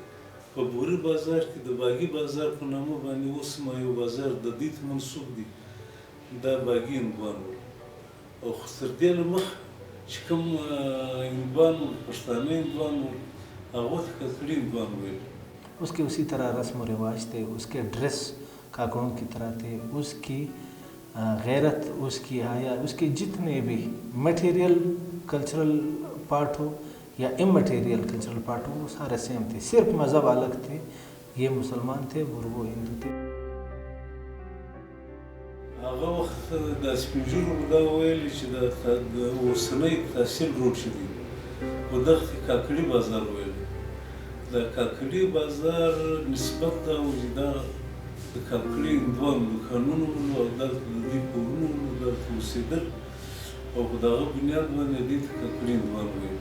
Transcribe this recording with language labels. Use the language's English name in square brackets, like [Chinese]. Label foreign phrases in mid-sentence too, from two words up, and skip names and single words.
[Pashto] په بوري بازار کې د باغي بازار په نامه باندې اوس هم یو بازار د دې ته منسوب دی، دا باغي هندوان وو. او خو تر دې له مخه چې کوم هندوان وو، پښتانه هندوان وو، هغو ته کاکړي هندوان ویل. [Urdu] اس کے اسی طرح رسم و رواج تھے، اس کے ڈریس کاکڑوں کی طرح تھے، اس کی غیرت، اس کی حیا، اس کے جتنے بھی [English] material cultural part [Urdu] ہو یا [English] immaterial cultural part [Urdu] ہو، وہ سارے سیم تھے، صرف مذہب الگ تھے. یہ مسلمان تھے اور وہ ہندو تھے. [Pashto] هغه وخت د سپین ږیرو دا ویلي چې د اوسنی تحصیل روډ چې دی په دغه کې کاکړي بازار ویل. د کاکړي بازار نسبت دا و چې دا د کاکړي هندوانو دوکانونه وو او دلته د دوی کورونه وو، دلته اوسېدل او په دغه بنیاد باندې دوی ته کاکړي هندوان ویل.